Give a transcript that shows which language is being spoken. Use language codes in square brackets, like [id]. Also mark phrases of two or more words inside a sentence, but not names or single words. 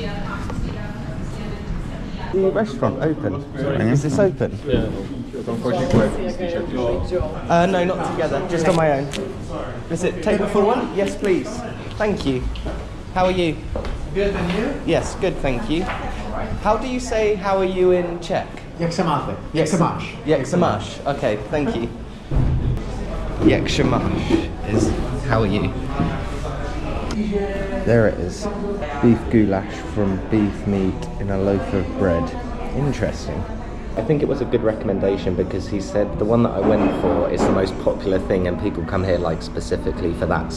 [en] The restaurant open? Is this open? Yeah. No, not together, just on my own. Is it table for one? Yes, please. Thank you. How are you? Good, and you? Yes, good, thank you. How do you say how are you in Czech? [cs] Jak se máte? Jak se máš? Jak se máš. [en] Okay, thank you. [cs] Jak se máš [en] is how are you? There it is. Beef goulash from beef meat in a loaf of bread. Interesting. I think it was a good recommendation because he said the one that I went for is the most popular thing and people come here like specifically for that.